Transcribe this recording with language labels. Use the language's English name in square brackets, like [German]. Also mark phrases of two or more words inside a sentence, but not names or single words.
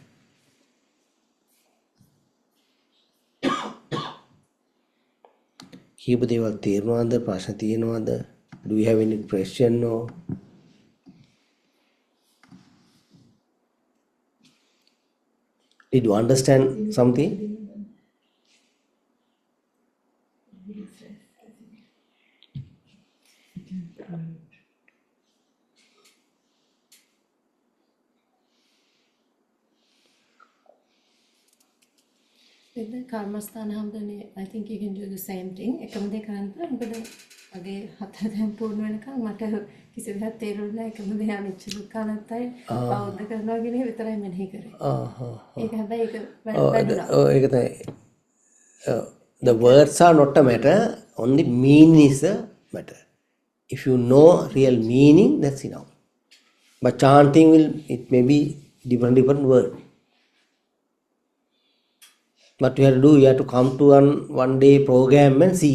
[Sinhala] කීප දේවල් තේරෙනවද? ප්‍රශ්න තියෙනවද? [English] Do you have any question or did you understand something? With the karmasthana hamdani, I think you can do the same thing. [Sinhala] එකම දේ කරන්න මොකද මගේ හතර දැන් පූර්ණ වෙනකන් මට කිසි දෙයක් තේරුන්නේ නැහැ. එකම දේ අනිච්ච දුක්ඛ අනාත්තයි බෞද්ධ කරනවා කියන එක විතරයි මෙනෙහි කරේ. ඒක හැබැයි ඒක වැඩිලා. ඒක තමයි. [English] The words are not a matter, only meaning is a matter. If you know real meaning, that's enough. But chanting it may be different word. What you have to do, you have to come to one day program and see.